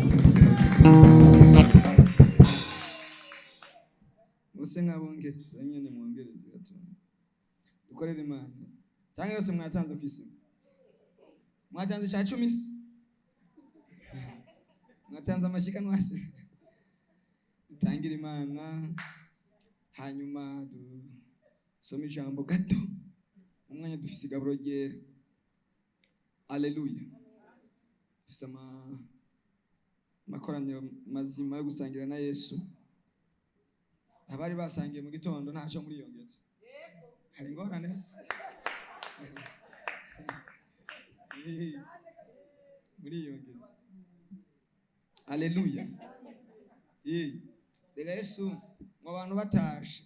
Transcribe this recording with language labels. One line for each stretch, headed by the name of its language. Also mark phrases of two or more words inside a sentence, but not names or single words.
Rundi: muse nk'abongereza nyine mwongereze gato dukorere Imana cyangwa yose mwatanze ku isi mwatanze cya 10 se mwatanze amashikanwa se dutangira Imana hanyuma dusome ijambo gato umwanya dufise igaburo ryera Alleluia dufise amakoraniro mazima yo gusangira na Yesu abari basangiye mu gitondo ntacyo muri yongetse hari ingorane se muri yongetse Alleluia rega Yesu mu bantu batashe